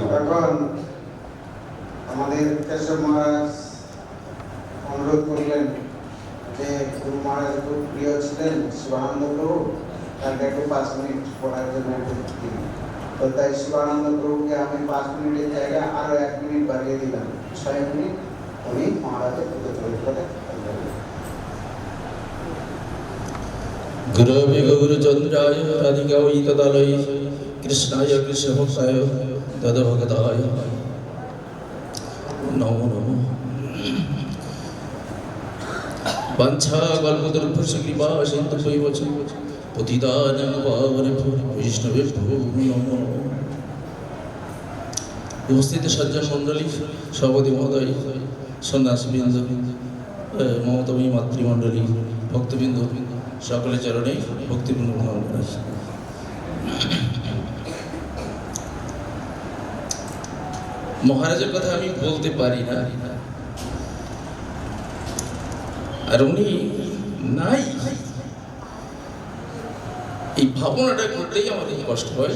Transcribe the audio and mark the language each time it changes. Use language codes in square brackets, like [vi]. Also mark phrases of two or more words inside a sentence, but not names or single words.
[bn] এখন আমাদের কেশব মহারাজ অনুরোধ করলেন যে গুরু মহারাজ খুব প্রিয় ছিলেন শিবানন্দ প্রভু, তাকে একটু 5 মিনিট পড়ার জন্য একটু দিন। তো তাই শিবানন্দ প্রভুকে আমি 5 মিনিটের জায়গায় আরো 1 মিনিট বাড়িয়ে দিলাম, 6 মিনিট উনি মহারাজের প্রতিযোগিতা করে। [sa] गुरवे गुरुचन्द्राय राधिकायै तदालय कृष्णाय कृष्णभक्ताय तद्भगताय नमो नमः। वाञ्छा कल्पतरुभ्यश्च कृपा सिन्धुभ्यैव च पतितानां पावनेभ्यो वैष्णवेभ्यो नमो नमः। [bn] উপস্থিত সজ্জন মণ্ডলী, সভাপতি মহোদয়, সন্ন্যাসীবৃন্দ, মমতাময়ী মাতৃমণ্ডলী, ভক্তবৃন্দ, সকলের চরণে ভক্তিপূর্ণ প্রণাম জানাচ্ছি। মহারাজের কথা আমি বলতে পারি না, আর উনি নাই, এই ভাবনাটা করতেই আমার কষ্ট হয়।